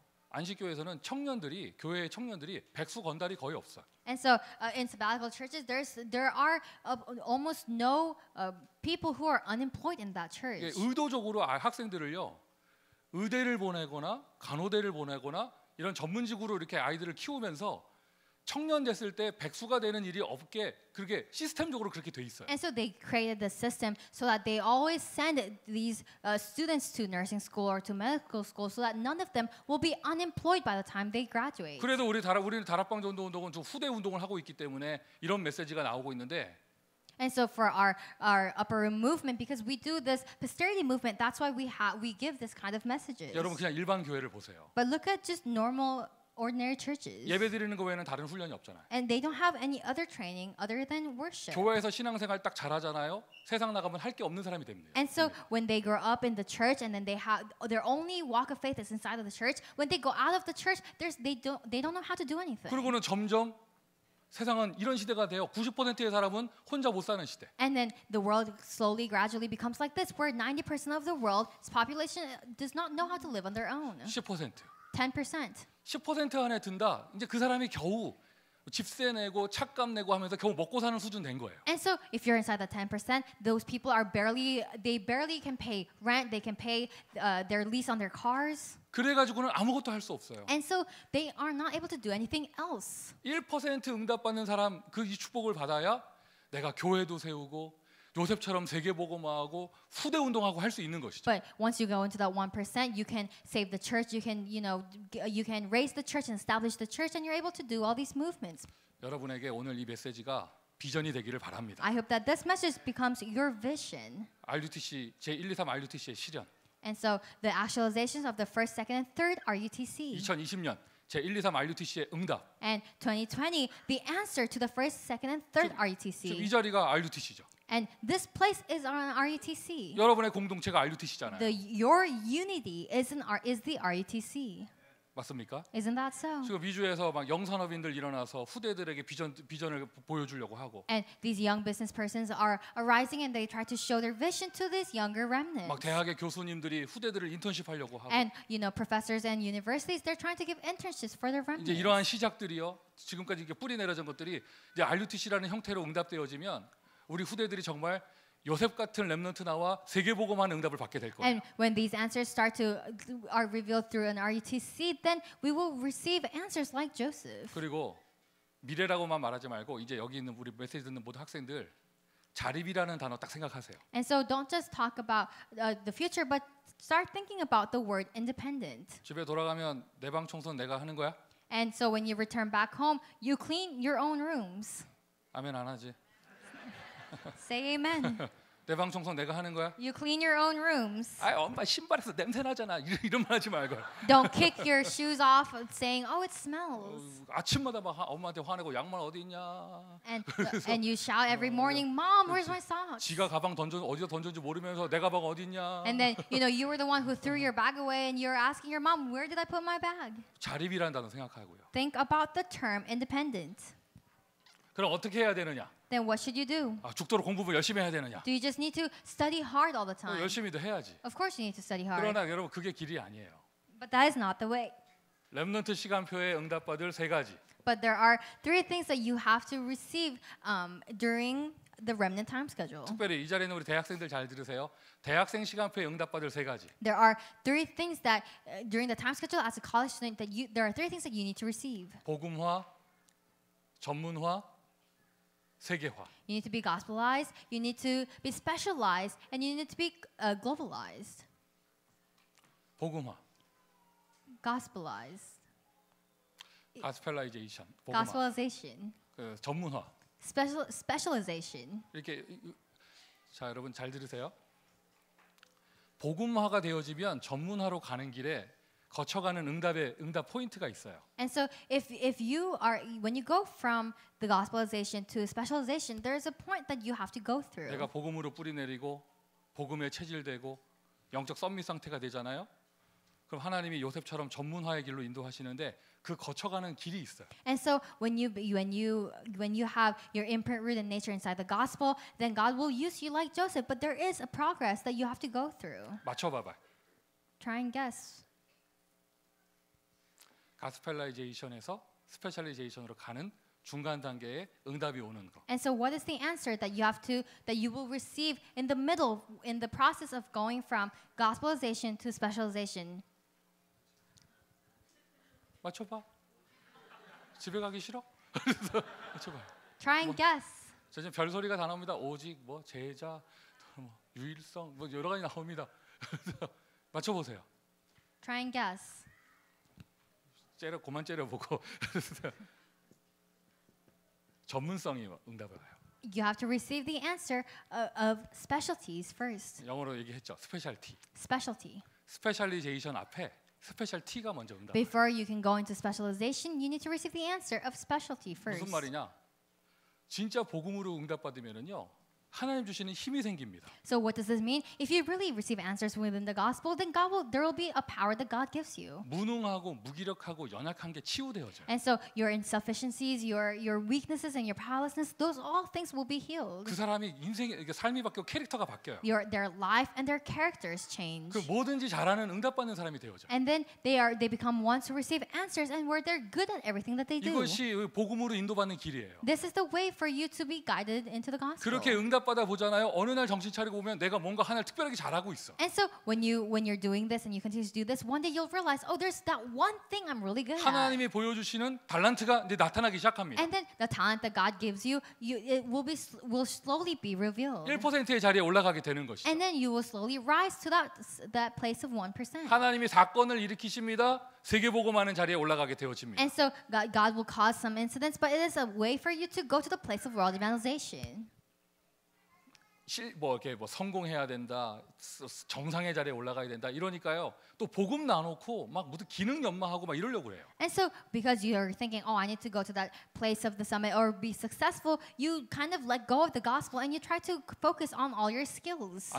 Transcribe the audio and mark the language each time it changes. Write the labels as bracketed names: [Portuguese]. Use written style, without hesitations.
[Korean] 안식교회에서는 교회의 청년들이 백수 건달이 거의 없어요. [English] And so in sabbatical churches, there are almost no people who are unemployed in that church. [Korean] 의도적으로 학생들을요 의대를 보내거나 간호대를 보내거나 이런 전문직으로 이렇게 아이들을 키우면서 청년 됐을 때 백수가 되는 일이 없게 그렇게 시스템적으로 그렇게 돼 있어요. [English] And so they created the system so that they always send these students to nursing school or to medical school so that none of them will be unemployed by the time they graduate. [Korean] 그래도 우리는 다락방 전도 운동은 좀 후대 운동을 하고 있기 때문에 이런 메시지가 나오고 있는데 [English] And so for our upper room movement, because we do this posterity movement, that's why we give this kind of messages. [Korean] 여러분 그냥 일반 교회를 보세요. [English] But look at just normal, ordinary churches. [Korean] 예배 드리는 거 외에는 다른 훈련이 없잖아요. [English] And they don't have any other training other than worship. [Korean] 교회에서 신앙생활 딱 잘하잖아요. 세상 나가면 할 게 없는 사람이 됩니다. [English] And so when they grow up in the church and then they have their only walk of faith is inside of the church, when they go out of the church, they don't know how to do anything. [Korean] 그리고는 점점 세상은 이런 시대가 돼요. 90%의 사람은 혼자 못 사는 시대. [English] And then the world slowly, gradually becomes like this, where 90% of the world's population does not know how to live on their own. [Korean] 10%. [English] 10%. [Korean] 10% 안에 든다. 이제 그 사람이 겨우 집세 내고 차값 내고 하면서 겨우 먹고 사는 수준 된 거예요. [English] And so if you're inside the 10%, those people they barely can pay rent, they can pay their lease on their cars. [Korean] 그래가지고는 아무것도 할 수 없어요. [English] And so they are not able to do anything else. [Korean] 1% 응답받는 사람 그 이 축복을 받아야 내가 교회도 세우고 요셉처럼 세계복음화하고 후대 운동하고 할 수 있는 것이죠. [English] But once you go into that 1%, you can save the church, you can raise the church and establish the church, and you're able to do all these movements. [Korean] 여러분에게 오늘 이 메시지가 비전이 되기를 바랍니다. [English] I hope that this message becomes your vision. [Korean] RUTC 제1, 2, 3 RUTC의 실현. [English] And so the actualizations of the first, second, and third RUTC. [Korean] 2020년 제1, 2, 3 RUTC의 응답. [English] And 2020, the answer to the first, second, and third [Korean] 지금 이 [English] RUTC. [Korean] 자리가 RUTC죠. [English] And this place is on RUTC. [Korean] 여러분의 공동체가 RUTC잖아요. [English] Your unity is the RUTC. [Korean] 맞습니까? [English] Isn't that so? [Korean] 지금 미주에서 막 영산업인들 일어나서 후대들에게 비전을 보여주려고 하고 [English] And these young business persons are arising and they try to show their vision to these younger remnants. [Korean] 막 대학의 교수님들이 후대들을 인턴십 하려고 하고 [English] And professors and universities, they're trying to give internships for their [Korean] 이제 [English] remnants. [Korean] 이러한 시작들이요. 지금까지 이렇게 뿌리 내려진 것들이 이제 RUTC라는 형태로 응답되어지면 우리 후대들이 정말 요셉 같은 렘넌트 나와 세계복음한 응답을 받게 될 거예요. [English] And when these answers are revealed through an RUTC, then we will receive answers like Joseph. [Korean] 그리고 미래라고만 말하지 말고 이제 여기 있는 우리 메시지 듣는 모든 학생들 자립이라는 단어 딱 생각하세요. [English] And so don't just talk about the future, but start thinking about the word independent. [Korean] 집에 돌아가면 내 방 청소는 내가 하는 거야? [English] And so when you return back home, you clean your own rooms. [Korean] 아멘 안 하지. [English] Say amen. [Korean] 내 방 청소 내가 하는 거야? [English] You clean your own rooms. [Korean] 아 엄마 신발에서 냄새 나잖아. 이런 말 하지 말고. [English] Don't kick your shoes off saying, "Oh, it smells." [Korean] 아침마다 막 엄마한테 화내고 양말 어디 있냐? [English] And you shout every morning, "Mom, where's my socks?" [Korean] 지가 가방 어디서 던졌는지 모르면서 내 가방 어디 있냐? [English] And then you were the one who threw your bag away, and you're asking your mom, "Where did I put my bag?" [Korean] 자립이라는 단어 생각하고요. [English] Think about the term independent. [Korean] 그럼 어떻게 해야 되느냐? [English] Then what should you do? [Korean] 죽도록 공부를 열심히 해야 되느냐? [English] Do you just need to study hard all the time? [Korean] 열심히도 해야지. [English] Of course you need to study hard. [Korean] 그러나 여러분 그게 길이 아니에요. [English] But that is not the way. [Korean] 렘넌트 시간표에 응답받을 세 가지. [English] But there are three things that you have to receive during the remnant time schedule. [Korean] 특별히 이 자리에 있는 우리 대학생들 잘 들으세요. 대학생 시간표에 응답받을 세 가지. [English] There are three things that during the time schedule as a college student there are three things that you need to receive. [Korean] 복음화, 전문화, 세계화. [English] You need to be gospelized, you need to be specialized, and you need to be globalized. [Korean] 복음화, [English] Gospelized. [Korean] 가스펠라이제이션, 복음화, [English] Gospelization. [Korean] 전문화. [English] Specialization. [Korean] 이렇게 자 여러분 잘 들으세요. 복음화가 되어지면 전문화로 가는 길에 거쳐가는 응답 포인트가 있어요. [English] And so when you go from the gospelization to specialization, there's a point that you have to go through. [Korean] 내가 복음으로 뿌리 내리고 복음에 체질되고 영적 썸밋 상태가 되잖아요. 그럼 하나님이 요셉처럼 전문화의 길로 인도하시는데 그 거쳐가는 길이 있어요. [English] And so when you have your imprint rooted nature inside the gospel, then God will use you like Joseph. But there is a progress that you have to go through. [Korean] 맞춰봐봐. [English] Try and guess. [Korean] 가스펠라이제이션에서 스페셜리제이션으로 가는 중간 단계에 응답이 오는 거. [English] And so what is the answer that you will receive in the middle in the process of going from gospelization to specialization? [Korean] 맞춰봐. 집에 가기 싫어? 맞춰봐요. [English] Try and guess. [Korean] 저 지금 별소리가 다 나옵니다. 오직 뭐 제자, 뭐 유일성, 뭐 여러 가지 나옵니다. 맞춰보세요. [English] Try and guess. [Korean] 그만 째려보고 전문성이 응답을 해요. [English] You have to receive the answer of specialties first. [Korean] 영어로 얘기했죠. 스페셜티. [English] Specialty. [Korean] 스페셜리제이션 앞에 스페셜티가 먼저 응답. [English] Before you can go into specialization, you need to receive the answer of specialty first. [Korean] 무슨 말이냐? 진짜 복음으로 응답받으면은요. 하나님 주시는 힘이 생깁니다. [English] So what does this mean? If you really receive answers within the gospel, then there will be a power that God gives you. [Korean] 무능하고 무기력하고 연약한 게 치유되어져요. [English] And so your insufficiencies, your weaknesses and your powerlessness, those all things will be healed. [Korean] 그 사람이 인생의 삶이 바뀌고 캐릭터가 바뀌어요. [English] Their life and their characters change. [Korean] 그 뭐든지 잘하는 응답받는 사람이 되어져. [English] And then they become ones who receive answers and where they're good at everything that they do. [Korean] 이것이 복음으로 인도받는 길이에요. [English] This is the way for you to be guided into the gospel. [Korean] 그렇게 응답받아 보잖아요. 어느 날 정신 차리고 보면 내가 뭔가 하나를 특별하게 잘하고 있어. [English] And so when you're doing this and you continue to do this, one day you'll realize, oh, there's that one thing I'm really good at. [Korean] 하나님이 보여주시는 달란트가 이제 나타나기 시작합니다. [English] And then the talent that God gives you, it will slowly be revealed. [Korean] 1%의 자리에 올라가게 되는 것이죠. [English] And then you will slowly rise to that place of 1%. [Korean] 하나님이 사건을 일으키십니다. 세계복음하는 자리에 올라가게 되어집니다. [English] And so God will cause some incidents, but it is a way for you to go to the place of world evangelization. [Korean] 이렇게 성공해야 된다, 정상의 자리에 올라가야 된다 이러니까요. 또 복음 나놓고 막 무슨 기능 연마하고 막 이러려고 그래요. [English] And so because you are thinking, oh, I need to go to that place of the summit or be successful, you kind of let go of the gospel and you try to focus on all your skills.